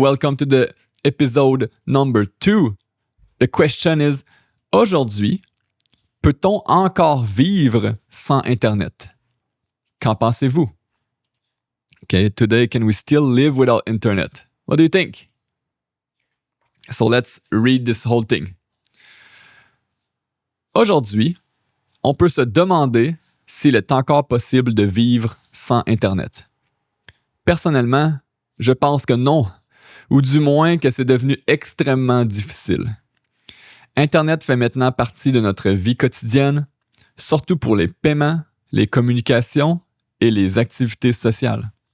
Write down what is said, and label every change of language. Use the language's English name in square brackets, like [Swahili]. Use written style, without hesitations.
[English] Welcome to the episode number 2. The question is, [French] aujourd'hui, peut-on encore vivre sans Internet? Qu'en pensez-vous? [English] Okay, today, can we still live without Internet? What do you think? So let's read this whole thing. [French] Aujourd'hui, on peut se demander s'il est encore possible de vivre sans Internet. Personnellement, je pense que non, ou du moins que c'est devenu extrêmement difficile. Internet fait maintenant partie de notre vie quotidienne, surtout pour les paiements, les communications et les activités sociales.